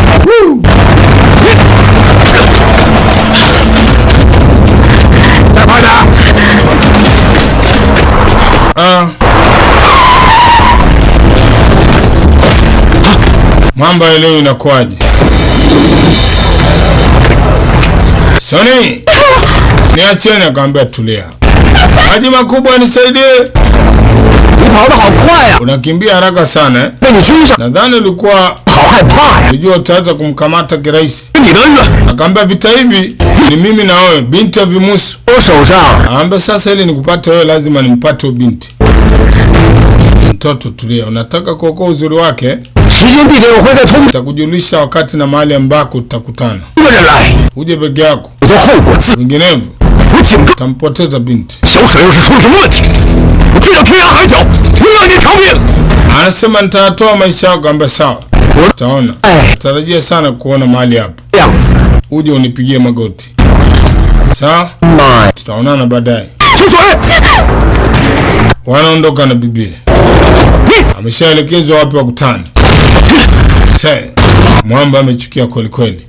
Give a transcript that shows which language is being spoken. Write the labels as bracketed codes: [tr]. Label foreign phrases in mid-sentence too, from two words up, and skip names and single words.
[sw] Mambo ya leo inakuwaje? Soni, niacheni. Akamwambia tulia. Maji makubwa nisaidie. [zh] 你跑得好快呀！ [sw] Unakimbia haraka sana eh? [zh] 被你追上， [sw] Nadhani ulikuwa [zh] 好害怕呀！ [sw] unajua utaweza kumkamata kirahisi. [zh] 是你的恩人， [sw] Akaambia vita hivi ni mimi na wewe, binti ya Vimusu. [zh] 我手上 [sw] Akaambia sasa ili nikupate wewe lazima nimpate huyo binti. Mtoto tulia, unataka kuokoa uzuri wake? [zh] 时间地点我会再通知 [sw] Nitakujulisha wakati na mahali ambako tutakutana. [zh] 一个人来， [sw] Uje peke yako. [zh] 我做后果自 [sw] Vinginevyo [zh] 我警告， [sw] utampoteza binti. [zh] 小沈要是出了什么问题，我追到天涯海角，不要你偿命。 [sw] Anasema nitatoa maisha yako. Akaambia sawa. Utaona. Tarajia sana kuona mahali hapa. [zh] 这样子， [sw] Uje unipigie magoti. Sawa? [zh] 妈， [sw] Tutaonana baadaye. [zh] 出水！ [sw] Wanaondoka na bibie. Ameshaelekezwa wapi wakutane. Mwamba amechukia kweli kweli.